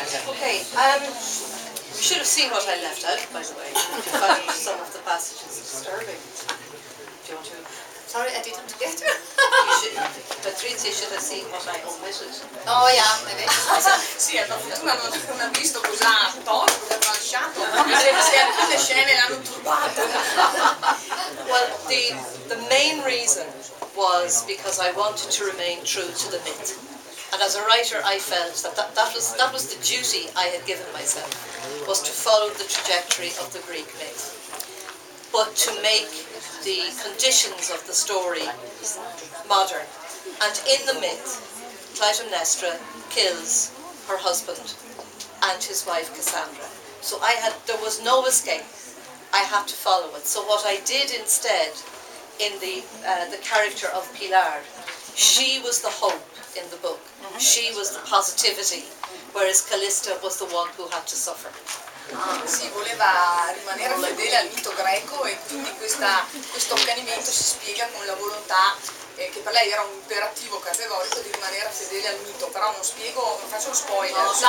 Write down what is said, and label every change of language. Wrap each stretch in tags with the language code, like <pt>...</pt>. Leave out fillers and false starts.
<en>Okay, you should have seen what I left out, by the way. You found some of the passages disturbing. Do you want to? Sorry, I didn't get it. Patrizia should have seen what I omitted. Oh yeah, maybe.</en> <it>Sì, per fortuna non ha visto cosa ha tolto, cosa ha tralasciato, se alcune scene l'hanno turbata.</it> <en>Well, the main reason was because I wanted to remain true to the myth. And as a writer, I felt that was the duty I had given myself, was to follow the trajectory of the Greek myth, but to make the conditions of the story modern. And in the myth, Clytemnestra kills her husband and his wife Cassandra. So there was no escape. I had to follow it. So what I did instead, in the character of Pilar, she was the hope in the book. She was the positivity, whereas Callista was the one who had to suffer.</en> <it>Sì, voleva rimanere fedele al mito greco e quindi questo accanimento si spiega con la volontà che per lei era un imperativo categorico di rimanere fedele al mito, però non faccio lo spoiler.</it>